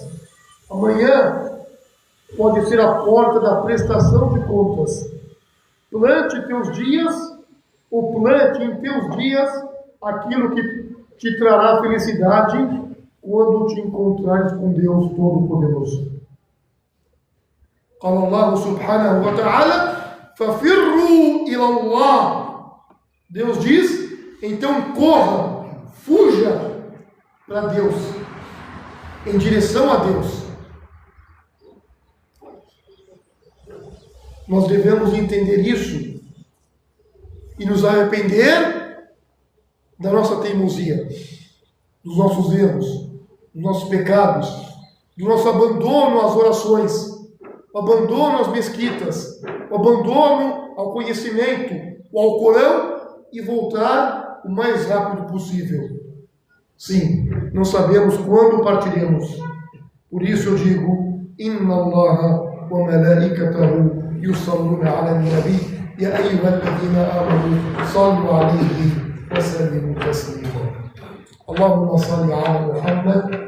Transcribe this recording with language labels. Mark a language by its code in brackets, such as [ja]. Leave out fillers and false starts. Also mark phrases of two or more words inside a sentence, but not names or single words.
[pt] Amanhã pode ser a porta da prestação de contas. Plante teus dias, ou plante em teus dias aquilo que te trará felicidade quando te encontrares com Deus Todo-Poderoso. [ar] قال الله سبحانه وتعالى ففروا إلى الله. [pt] Deus diz, então corra, fuja para Deus, em direção a Deus. Nós devemos entender isso e nos arrepender da nossa teimosia, dos nossos erros, dos nossos pecados, do nosso abandono às orações, o abandono às mesquitas, o abandono ao conhecimento, o Alcorão, e voltar o mais rápido possível. Sim, não sabemos quando partiremos. Por isso eu digo: [ar] إن الله وملائكته يصلون على النبي يا أيها الذين آمنوا صلوا عليه وسلموا تسليما. اللهم صل على محمد